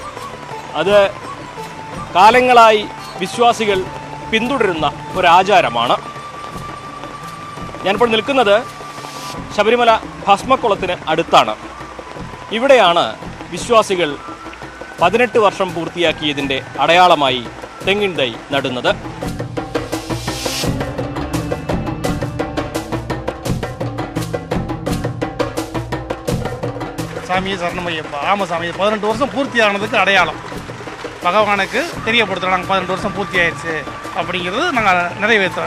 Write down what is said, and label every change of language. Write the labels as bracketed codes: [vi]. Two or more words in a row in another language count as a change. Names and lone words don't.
[ml] അത് കാലങ്ങളായി വിശ്വാസികൾ പിന്തുടരുന്ന ഒരാചാരമാണ്. ഞാനിപ്പോൾ നിൽക്കുന്നത് ശബരിമല ഭസ്മക്കുളത്തിന് അടുത്താണ്. ഇവിടെയാണ് വിശ്വാസികൾ 18 വർഷം പൂർത്തിയാക്കിയതിൻ്റെ അടയാളമായി തെങ്ങിൻ തൈ നടുന്നത്. [ta] சாமியை சரணமையப்பா. ஆமாம் சாமி, 18 வருஷம் பூர்த்தி ஆனதுக்கு அடையாளம். பகவானுக்கு தெரியப்படுத்துகிறோம், நாங்கள் 18 வருஷம் பூர்த்தி ஆயிடுச்சு அப்படிங்கிறது நாங்கள் நிறைவேற்றுறோம்.